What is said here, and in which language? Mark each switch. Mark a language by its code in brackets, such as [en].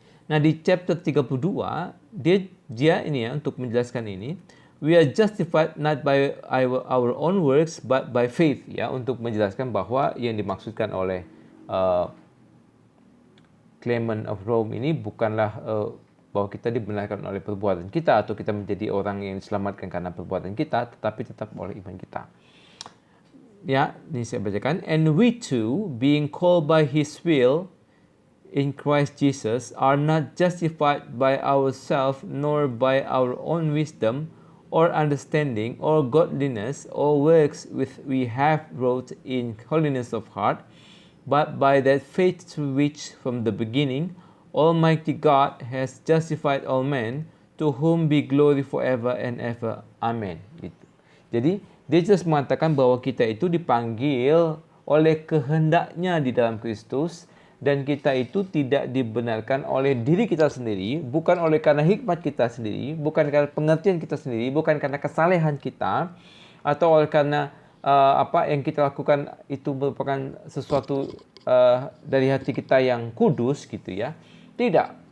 [id] Nah, di chapter 32 dia ini ya, untuk menjelaskan ini, [en] we are justified not by our own works but by faith [id] ya, untuk menjelaskan bahwa yang dimaksudkan oleh Clement of Rome ini bukanlah bahwa kita dibenarkan oleh perbuatan kita atau kita menjadi orang yang diselamatkan karena perbuatan kita, tetapi tetap oleh iman kita. Ya, ini saya bacakan. [en] And we too, being called by His will in Christ Jesus, are not justified by ourselves, nor by our own wisdom, or understanding, or godliness, or works which we have wrought in holiness of heart, but by that faith through which from the beginning Almighty God has justified all men, to whom be glory forever and ever. [id] Amen. Gitu. Jadi dia jelas mengatakan bahwa kita itu dipanggil oleh kehendaknya di dalam Kristus, dan kita itu tidak dibenarkan oleh diri kita sendiri, bukan oleh karena hikmat kita sendiri, bukan karena pengertian kita sendiri, bukan karena kesalehan kita, atau oleh karena apa yang kita lakukan itu merupakan sesuatu dari hati kita yang kudus gitu ya. Tidak.